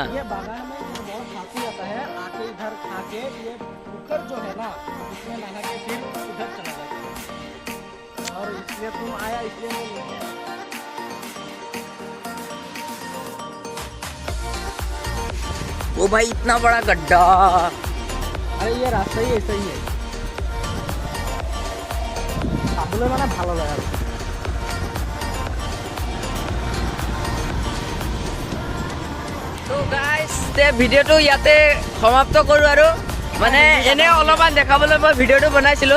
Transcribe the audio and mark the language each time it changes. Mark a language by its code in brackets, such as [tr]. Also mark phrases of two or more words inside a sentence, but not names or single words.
[hi] ये बागान में जो बहुत हाथी आता है, आके इधर खा के ये कुकर जो है ना, इसमें नहा के फिर उधर चला जाता है। और इसलिए तुम आया, इसलिए मैं लेके आया। ओ भाई इतना बड़ा गड्ढा। अरे ये रास्ता ही ऐसा ही है, [as] চাবলৈ মানে ভালো লাগে আর। তো গাইস, তে ভিডিওটো ইয়াতে সমাপ্ত কৰো আৰু মানে এনে অলপমান দেখাবলৈ মই ভিডিওটো বনাইছিলো।